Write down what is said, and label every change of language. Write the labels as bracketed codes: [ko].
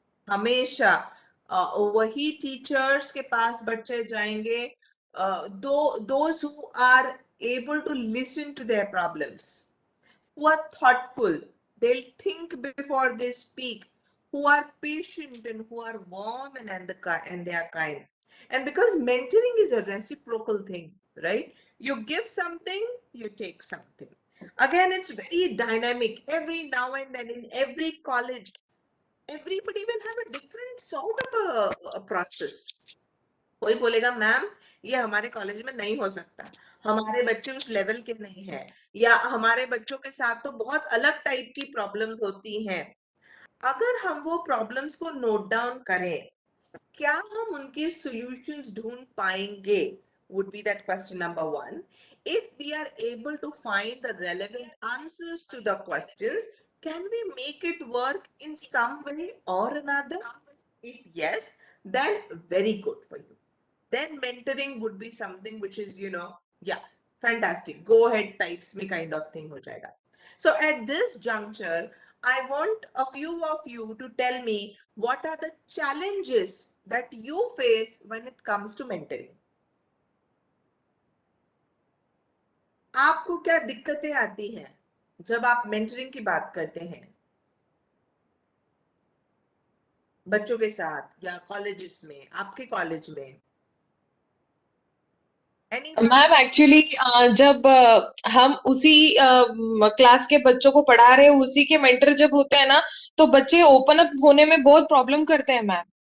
[hi] हमेशा वही टीचर्स के पास बच्चे जाएंगे, [en] those who are able to listen to their problems, who are thoughtful, they'll think before they speak, who are patient and who are warm and they are kind. And because mentoring is a reciprocal thing, right? You give something, you take something. Again, it's very dynamic. Every now and then in every college, everybody will have a different sort of a process. [hi] कोई बोलेगा ma'am ये हमारे college में नहीं हो सकता, हमारे बच्चे उस लेवल के नहीं है, या हमारे बच्चों के साथ तो बहुत अलग टाइप की प्रॉब्लम्स होती हैं. अगर हम वो प्रॉब्लम्स को नोट डाउन करें, क्या हम उनके सॉल्यूशंस ढूंढ पाएंगे, [en] would be that question number one. If we are able to find the relevant answers to the questions, can we make it work in some way or another? If yes, then very good for you. Then mentoring would be something which is, yeah, fantastic, go ahead types me kind of thing [hi] ho jayega. [en] So at this juncture, I want a few of you to tell me what are the challenges that you face when it comes to mentoring. [hi] आपको क्या दिक्कतें आती हैं जब आप mentoring की बात करते हैं बच्चों के साथ या कॉलेजेस में, आपके कॉलेज में? [en] Anyone? [hi] मैम एक्चुअली जब हम उसी क्लास के बच्चों को पढ़ा रहे हैं, उसी के मेंटर जब होते हैं ना, तो बच्चे ओपन अप होने में बहुत प्रॉब्लम करते हैं मैम.